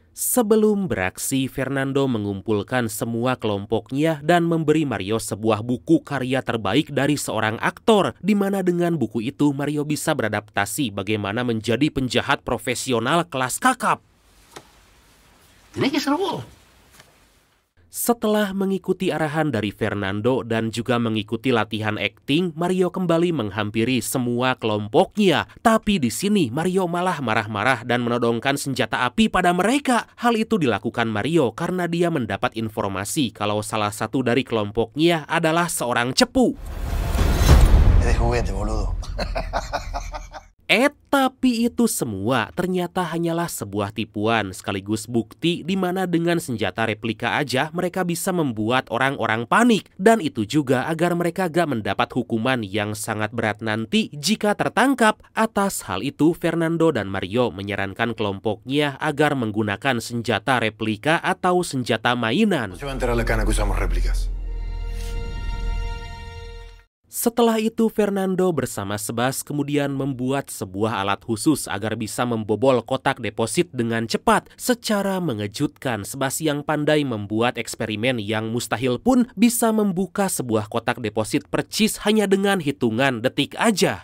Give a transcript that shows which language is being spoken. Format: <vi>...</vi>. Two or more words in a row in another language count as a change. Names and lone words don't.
<id>Sebelum beraksi, Fernando mengumpulkan semua kelompoknya dan memberi Mario sebuah buku karya terbaik dari seorang aktor, di mana dengan buku itu Mario bisa beradaptasi bagaimana menjadi penjahat profesional kelas kakap.</id> <es>Tenés que ser vos.</es> <id>Setelah mengikuti arahan dari Fernando dan juga mengikuti latihan akting, Mario kembali menghampiri semua kelompoknya. Tapi di sini Mario malah marah-marah dan menodongkan senjata api pada mereka. Hal itu dilakukan Mario karena dia mendapat informasi kalau salah satu dari kelompoknya adalah seorang cepu.</id> <es>Es de juguete, boludo.</es> <id>Tapi itu semua ternyata hanyalah sebuah tipuan sekaligus bukti di mana dengan senjata replika aja mereka bisa membuat orang-orang panik. Dan itu juga agar mereka gak mendapat hukuman yang sangat berat nanti jika tertangkap. Atas hal itu, Fernando dan Mario menyarankan kelompoknya agar menggunakan senjata replika atau senjata mainan.</id> <es>Se va a enterar la cana que usamos réplicas.</es> <id>Setelah itu, Fernando bersama Sebas kemudian membuat sebuah alat khusus agar bisa membobol kotak deposit dengan cepat. Secara mengejutkan, Sebas yang pandai membuat eksperimen yang mustahil pun bisa membuka sebuah kotak deposit percis hanya dengan hitungan detik aja.</id>